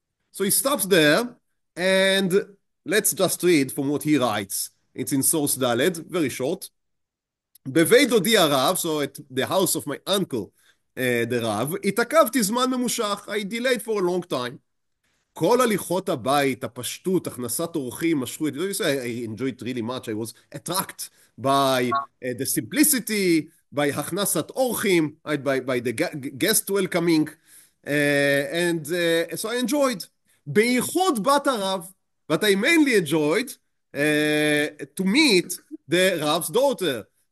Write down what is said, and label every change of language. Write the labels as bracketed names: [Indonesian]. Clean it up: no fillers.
[English] So he stops there, and let's just read from what he writes. It's in source Daled, very short. [Hebrew] בבית דודי הרב, [English] so at the house of my uncle, the רב, [Hebrew] התעכבתי זמן ממושך, [English] I delayed for a long time. [Hebrew] כל הליכות הבית, הפשטות, הכנסת אורחים, משכו את... [English] I enjoyed it really much. I was attracted by the simplicity, by הכנסת אורחים, by the guest welcoming, and so I enjoyed. [Hebrew] בייחוד בת הרב, [English] but I mainly enjoyed to meet the Rav's daughter.